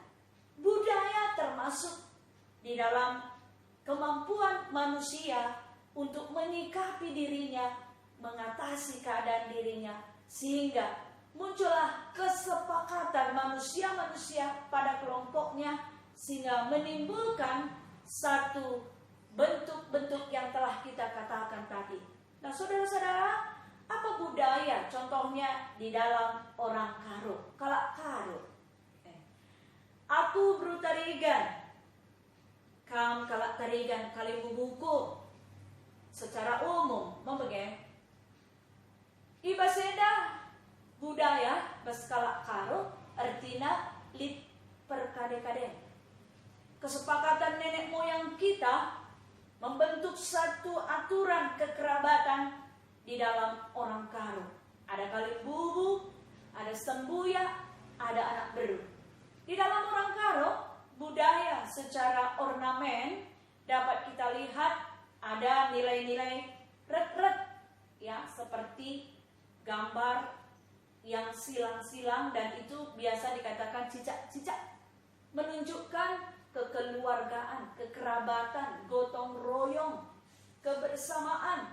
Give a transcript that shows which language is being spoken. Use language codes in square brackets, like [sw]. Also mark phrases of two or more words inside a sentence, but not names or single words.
[id] Budaya termasuk di dalam kemampuan manusia untuk menyikapi dirinya, mengatasi keadaan dirinya, sehingga muncullah kesepakatan manusia-manusia pada kelompoknya, sehingga menimbulkan satu bentuk-bentuk yang telah kita katakan tadi. Nah, saudara-saudara, apa budaya? Contohnya di dalam orang Karo, [btx] kalak Karo. Aku berutarigan, kam kalak tarigan kali bubuku. [id] Secara umum, [btx] membagai iba seda budaya baskalak Karo artinya lit perkade-kade. [id] Kesepakatan nenek moyang kita membentuk satu aturan kekerabatan di dalam orang Karo. Ada [btx] kali bubu, [id] ada sembuya, ada [btx] anak beru. [id] Di dalam orang Karo, budaya secara ornamen dapat kita lihat ada nilai-nilai ret-ret ya, seperti gambar yang silang-silang, dan itu biasa dikatakan cicak-cicak, menunjukkan kekeluargaan, kekerabatan, gotong royong, kebersamaan.